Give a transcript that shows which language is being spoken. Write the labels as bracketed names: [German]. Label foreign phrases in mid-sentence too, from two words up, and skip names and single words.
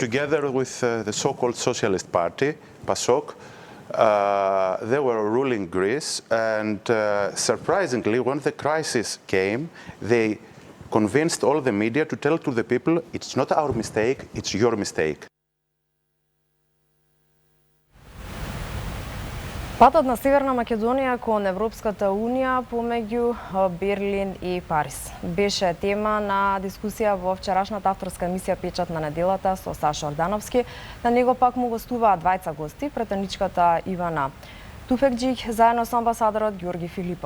[English] Together with the so-called Socialist Party, PASOK, they were ruling Greece, and surprisingly, when the crisis came, they convinced all the media to tell to the people, it's not our mistake, it's your mistake. [Macedonian] Патот на Северна Македонија кон Европската Унија помеѓу Берлин и Париз беше тема на дискусија во вчерашната авторска емисија Печат на неделата со Саша Ордановски. На него пак му гостуваа двајца гости, претеничката Ивана Туфекџиќ заедно со амбасадорот Ѓорги Филипов.